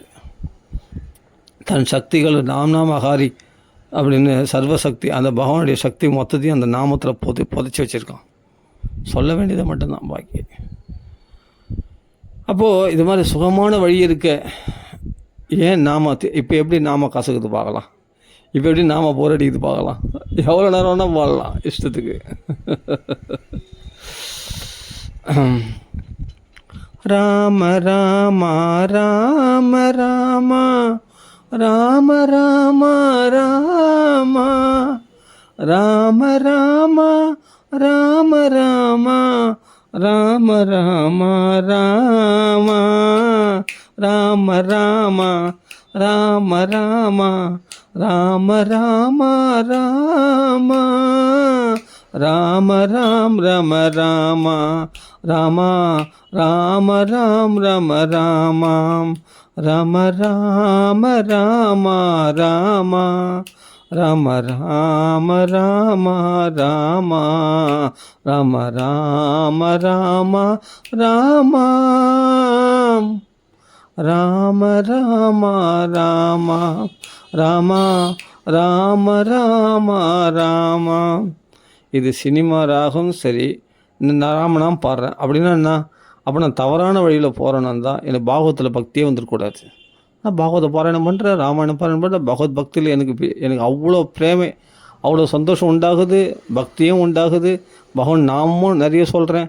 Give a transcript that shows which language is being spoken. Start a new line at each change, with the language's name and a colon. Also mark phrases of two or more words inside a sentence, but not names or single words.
Tamil: தன் சக்திகள் நாமஹாரி அப்படின்னு சர்வசக்தி, அந்த பகவானுடைய சக்தி மொத்தத்தையும் அந்த நாமத்தில் புதைச்சி வச்சுருக்கான். சொல்ல வேண்டியதை மட்டும்தான் பாக்கி. அப்போது இது மாதிரி சுகமான வழி இருக்க. ஏன் இப்போ எப்படி நாம கசக்குது பார்க்கலாம், இப்போ எப்படி நாம போர் அடிக்குது பார்க்கலாம். எவ்வளோ நேரம் வேணால் பாடலாம் இஷ்டத்துக்கு. ராம ராம ராம ராமா, ராம ராம ராமா, ராம ராம ராம ராமா, ராம ராம ராமா, ராம ராம ராம ராம, ராம ராம ராமா, ராம ராம் ரம ராமா, ராமா ராம ராம் ரம ராமாம், ராம ராம ராம ராமா, ராம ராம ராம ராமா, ராம ராம ராம ராமாம், ராம ராம ராம, ராம ராம ராம ராமா. இது சினிமா ராகம். சரி, இந்த ராமனாம் பாடுறேன் அப்படின்னா என்ன? அப்போ நான் தவறான வழியில் போகிறேன்னு தான் எனக்கு பாகவத்தில் பக்தியே வந்துடக்கூடாது. நான் பாகவத பாராயணம் பண்ணுறேன், ராமாயணம் பாராயணம் பண்ணுறேன். பகவத் பக்தியில் எனக்கு அவ்வளோ பிரேமை, அவ்வளோ சந்தோஷம் உண்டாகுது, பக்தியும் உண்டாகுது, பகவான் நாமும் நிறைய சொல்கிறேன்.